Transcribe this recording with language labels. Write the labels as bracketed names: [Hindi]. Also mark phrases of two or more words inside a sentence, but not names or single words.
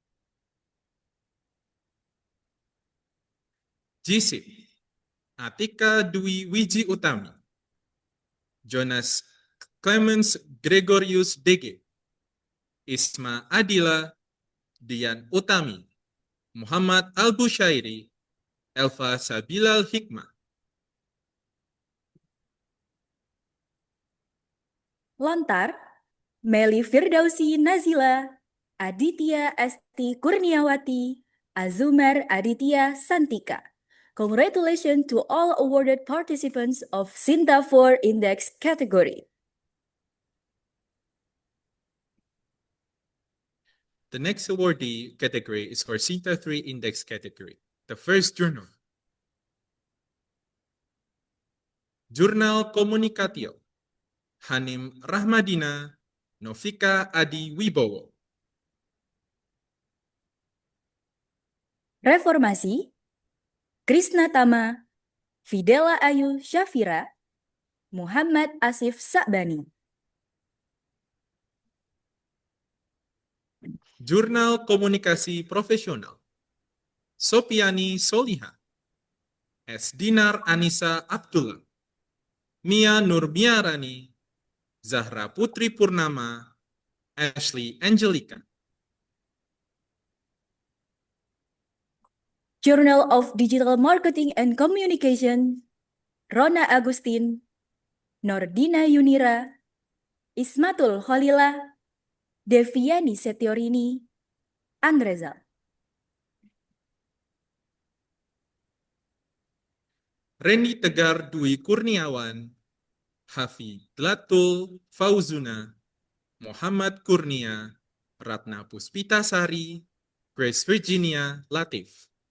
[English] Jisip, Atika Dwi Wiji Utami, Jonas Clemens Gregorius DG, Isma Adila, Dian Utami, Muhammad Al-Bushairi, Elva Sabilal Hikmah. Lontar, Meli Firdausi Nazila, Aditya Esti Kurniawati, Azumar Aditya Santika. Congratulations to all awarded participants of Sinta 4 Index category. The next awardee category is for Sinta 3 Index category. The first journal, Jurnal Komunikatio, Hanim Rahmadina, Novika Adi Wibowo. Reformasi, Krisna Tama, Fidela Ayu Syafira, Muhammad Asif Sa'bani. Jurnal Komunikasi Profesional, Sopiani Soliha, S. Dinar Anissa Abdullah, Mia Nurmiarani, Zahra Putri Purnama, Ashley Angelica. Journal of Digital Marketing and Communication, Rona Agustin, Nordina Yunira, Ismatul Khalila, Deviani Setiorini, Andreza. Reni Tegar Dwi Kurniawan, Hafi Dlatul Fauzuna, Muhammad Kurnia, Ratna Puspita Sari, Grace Virginia Latif.